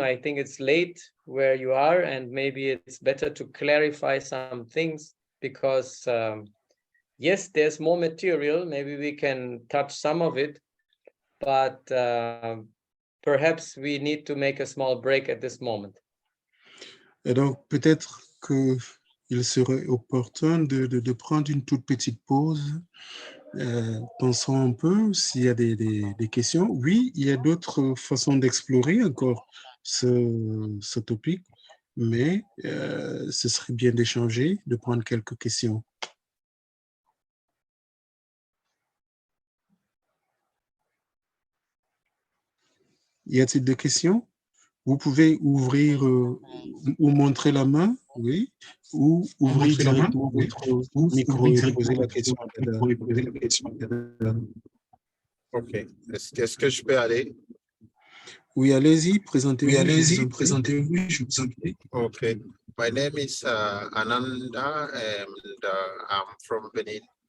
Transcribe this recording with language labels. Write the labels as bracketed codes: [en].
[en] I think it's late where you are, and maybe it's better to clarify some things because yes, there's more material. Maybe we can touch some of it, but perhaps we need to make a small break at this moment. [fr] Et donc, peut-être qu'il serait opportun de prendre une toute petite pause. Pensons un peu s'il y a des questions. Oui, il y a d'autres façons d'explorer encore ce topic, mais ce serait bien d'échanger, de prendre quelques questions. Y a-t-il des questions? Vous pouvez ouvrir ou montrer la main, oui, ou ouvrir directement votre micro et poser la question à Dada. OK. Est-ce que je peux aller? Oui, allez-y, présentez-vous. Oui, allez-y, présentez-vous, je vous en prie. [en] Okay. My name is Ananda, and I'm from Benin.